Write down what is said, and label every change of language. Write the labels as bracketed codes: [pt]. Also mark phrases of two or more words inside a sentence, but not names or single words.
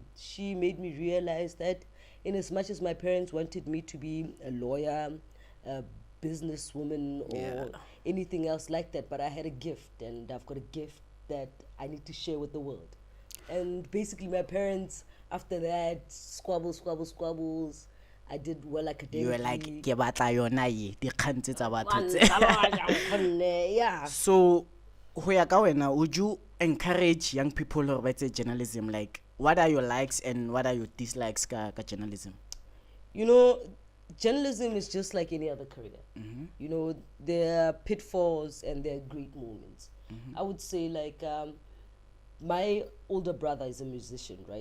[en] She made me realize that in as much as my parents wanted me to be a lawyer, a businesswoman, or anything else like that, but I had a gift, and I've got a gift that I need to share with the world. And basically my parents, after that, squabbles, I did well academically. You were like, [st] ke batla yona ye, dikgang tse tsa batho tse. [en] Yeah. [st] So ho ya ka wena, [en] would you encourage young people [st] hore ba etse [en] journalism? Like, what are your likes and what are your dislikes ka journalism? Journalism is just like any other career. There are pitfalls and there are great moments. I would say, like, my older brother is a musician, right?